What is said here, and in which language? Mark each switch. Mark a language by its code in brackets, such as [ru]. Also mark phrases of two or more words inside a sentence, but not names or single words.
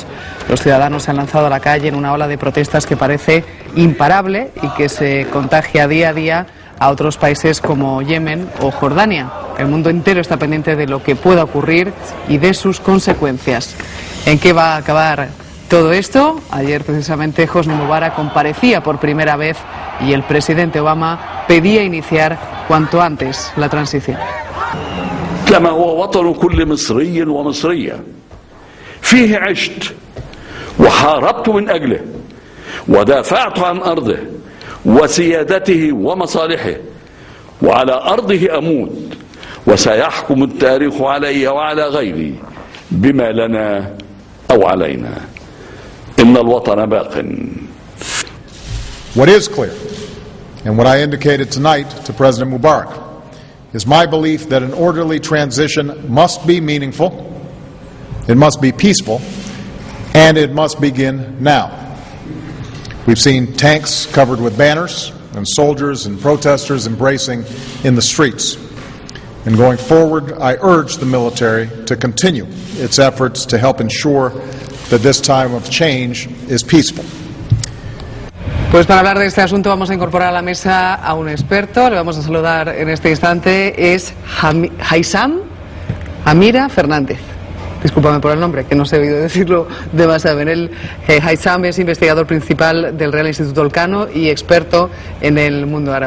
[es] Los ciudadanos se han lanzado a la calle en una ola de protestas que parece imparable y que se contagia día a día a otros países como Yemen o Jordania. El mundo entero está pendiente de lo que pueda ocurrir y de sus consecuencias. ¿En qué va a acabar todo esto? Ayer precisamente Hosni Mubarak comparecía por primera vez y el presidente Obama pedía iniciar cuanto antes la transición. [ar] كما هو وطن كل مصري ومصرية فيه عشت وحاربت من أجله ودافعت عن أرضه وسيادته ومصالحه وعلى أرضه أموت وسيحكم التاريخ علي وعلى غيري بما لنا أو علينا إن الوطن باق. [en] What is clear, and what I indicated tonight to President Mubarak, is my belief that an orderly transition must be meaningful, it must be peaceful, and it must begin now. We've seen tanks covered with banners and soldiers and protesters embracing in the streets. And going forward, I urge the military to continue its efforts to help ensure that this time of change is peaceful. [es] Pues para hablar de este asunto vamos a incorporar a la mesa a un experto. Le vamos a saludar en este instante. Es Haysam Amira Fernández. Discúlpame por el nombre, que no sé oído decirlo demasiado bien. Haysam es investigador principal del Real Instituto Elcano y experto en el mundo árabe.